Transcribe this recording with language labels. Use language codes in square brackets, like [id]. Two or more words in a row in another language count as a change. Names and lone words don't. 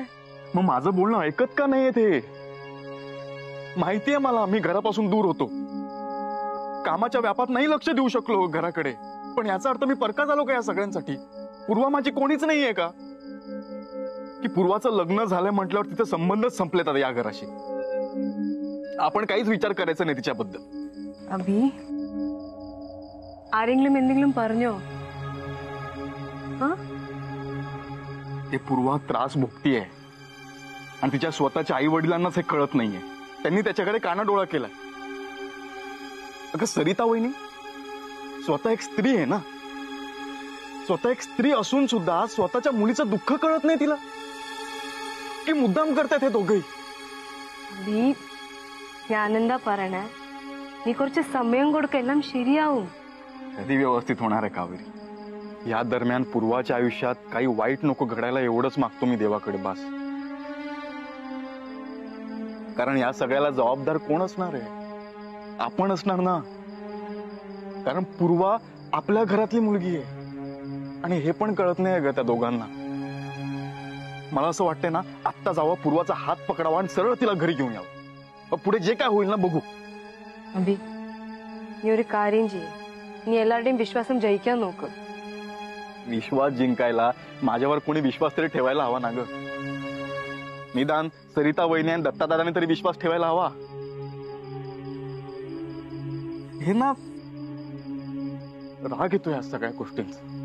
[mr] मग माझं बोलणं ऐकत का नाहीये ते? माहितीये मला, मी घरापासून दूर होतो, कामाच्या व्यापात नाही लक्ष देऊ शकलो घराकडे. पण याचा अर्थ मी परका झालो का या सगळ्यांसाठी? पूर्वा माझी कोणीच नाहीये का? की पूर्वाचं लग्न झालंय म्हटल्यावर तिथे संबंधच संपलेत या घराशी. आपण काहीच विचार करायचा नाही तिच्याबद्दल. अभि, [ml] ആരെങ്കിലും എന്തെങ്കിലും പറഞ്ഞോ? [mr] ते पूर्वा त्रास भोगतीये आणि तिच्या स्वतःच्या आई वडिलांनाच हे कळत नाहीये. त्यांनी त्याच्याकडे कानाडोळा केलाय. अगं सरिता वहिनी स्वतः एक स्त्री आहे ना. स्वतः एक स्त्री असून सुद्धा स्वतःच्या मुलीचं दुःख कळत नाही तिला. की मुद्दाम करतात हे दोघेही. [ml] ഞാനെന്താ പറയണേ, നീ കുറച്ച് സമയം കൊടുക്കെല്ലാം ശരിയാവും. [mr] कधी व्यवस्थित होणार आहे कावेरी? या दरम्यान पूर्वाच्या आयुष्यात काही वाईट नको घडायला एवढंच मागतो मी देवाकडे, बस. कारण या सगळ्याला जबाबदार कोण असणार आहे? आपण असणार ना. कारण पूर्वा आपल्या घरातली मुलगी आहे आणि हे पण कळत नाही ग त्या दोघांना. मला असं वाटतंय ना, आत्ता जावा, पूर्वाचा हात पकडावा आणि सरळ तिला घरी घेऊन यावं. पुढे जे काय होईल ना बघू. [ml] അബി, നീ ഒരു കാര്യം ചെയ്യ്. നീ എല്ലാവരുടെയും വിശ്വാസം ജയിക്കാൻ നോക്ക്. [mr] विश्वास जिंकायला माझ्यावर कोणी विश्वास तरी ठेवायला हवा ना ग. निदान सरिता वहिनी आणि दत्तादादाने तरी विश्वास ठेवायला हवा. हे ना, राग येतो या सगळ्या गोष्टींचा.